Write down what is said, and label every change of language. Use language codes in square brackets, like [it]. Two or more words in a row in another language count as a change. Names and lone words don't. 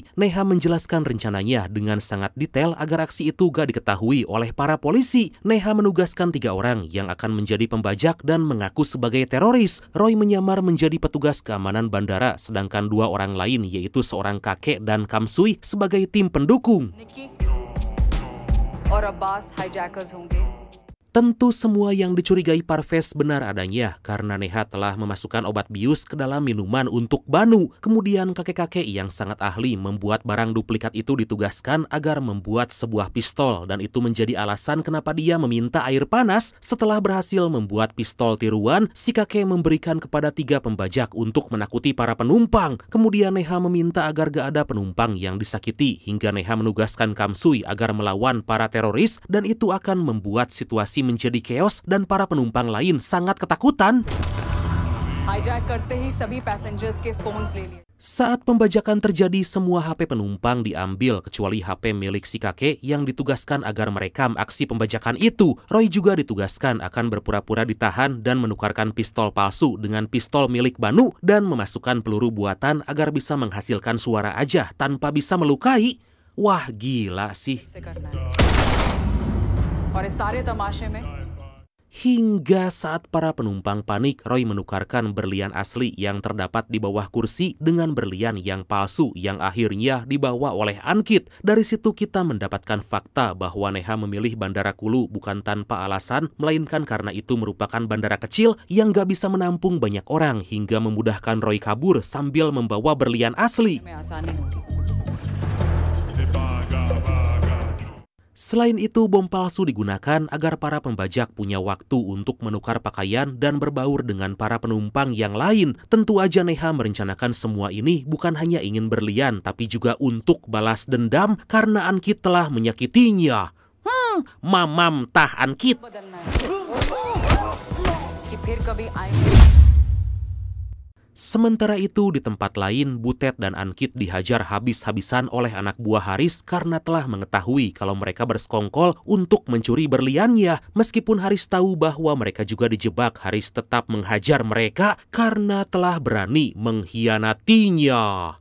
[id] Neha menjelaskan rencananya dengan sangat detail agar aksi itu gak diketahui oleh para polisi. Neha menugaskan 3 orang yang akan menjadi pembajak dan mengaku sebagai teroris. Roy menyamar menjadi petugas keamanan bandara, sedangkan 2 orang lain yaitu seorang kakek dan Kamsui sebagai tim pendukung. [hi] निकी और अब्बास hijackers होंगे. [id] Tentu semua yang dicurigai Parvez benar adanya karena Neha telah memasukkan obat bius ke dalam minuman untuk Banu. Kemudian kakek-kakek yang sangat ahli membuat barang duplikat itu ditugaskan agar membuat sebuah pistol dan itu menjadi alasan kenapa dia meminta air panas. Setelah berhasil membuat pistol tiruan, si kakek memberikan kepada 3 pembajak untuk menakuti para penumpang. Kemudian Neha meminta agar gak ada penumpang yang disakiti hingga Neha menugaskan Kamsui agar melawan para teroris dan itu akan membuat situasi menjadi chaos dan para penumpang lain sangat ketakutan. [hi] हाईजैक करते ही सभी पैसेंजर्स के फोन्स ले लिए. [id] Saat pembajakan terjadi, semua HP penumpang diambil kecuali HP milik si kakek yang ditugaskan agar merekam aksi pembajakan itu. Roy juga ditugaskan akan berpura-pura ditahan dan menukarkan pistol palsu dengan pistol milik Banu dan memasukkan peluru buatan agar bisa menghasilkan suara aja tanpa bisa melukai. Wah, gila sih. [hi] से करना है. और इस सारे तमाशे में [id] Hingga saat para penumpang panik, Roy menukarkan berlian asli yang terdapat di bawah kursi dengan berlian yang palsu yang akhirnya dibawa oleh Ankit. Dari situ kita mendapatkan fakta bahwa Neha memilih Bandara Kulu bukan tanpa alasan, melainkan karena itu merupakan bandara kecil yang gak bisa menampung banyak orang hingga memudahkan Roy kabur sambil membawa berlian asli. [hi] में आसानी होगी। [id] Selain itu, bom palsu digunakan agar para pembajak punya waktu untuk menukar pakaian dan berbaur dengan para penumpang yang lain. Tentu aja Neha merencanakan semua ini bukan hanya ingin berlian, tapi juga untuk balas dendam karena Ankit telah menyakitinya. Mamam tah Ankit. [hi] बदलना है कि फिर कभी आएंगे। [id] Sementara itu di tempat lain, Butet dan Ankit dihajar habis-habisan oleh anak buah Haris karena telah mengetahui kalau mereka bersekongkol untuk mencuri berliannya. Meskipun Haris tahu bahwa mereka juga dijebak, Haris tetap menghajar mereka karena telah berani mengkhianatinya.